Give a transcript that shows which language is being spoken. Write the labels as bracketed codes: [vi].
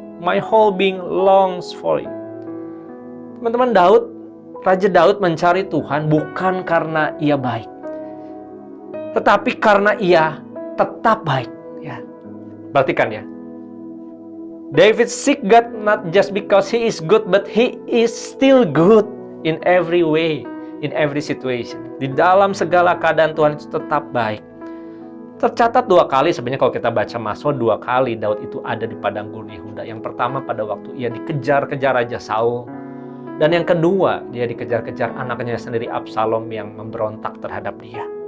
[en] My whole being longs for you." [id] Teman-teman, Raja Daud mencari Tuhan bukan karena ia baik, tetapi karena ia tetap baik. Ya, perhatikan ya. [en] David seek God not just because he is good, but he is still good in every way, in every situation. [id] Di dalam segala keadaan Tuhan itu tetap baik. Tercatat 2 kali sebenarnya kalau kita baca Mazmur, 2 kali Daud itu ada di padang gurun Yehuda. Yang pertama pada waktu ia dikejar-kejar Raja Saul, dan yang kedua dia dikejar-kejar anaknya sendiri Absalom yang memberontak terhadap dia.